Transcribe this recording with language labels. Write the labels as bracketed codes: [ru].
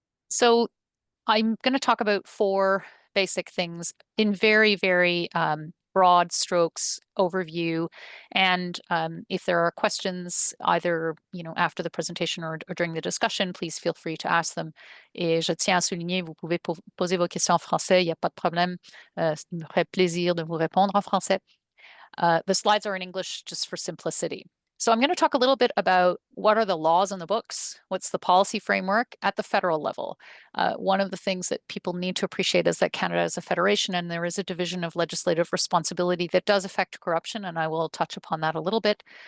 [en] So I'm going to talk about 4 basic things in very, very broad strokes overview. And if there are questions, either after the presentation or during the discussion, please feel free to ask them. [fr] Et je tiens à souligner, vous pouvez poser vos questions en français, il n'y a pas de problème. Ça me ferait plaisir de vous répondre en français. [en] The slides are in English just for simplicity. So I'm going to talk a little bit about what are the laws in the books, what's the policy framework at the federal level. One of the things that people need to appreciate is that Canada is a federation, and there is a division of legislative responsibility that does affect corruption, and I will touch upon that a little bit.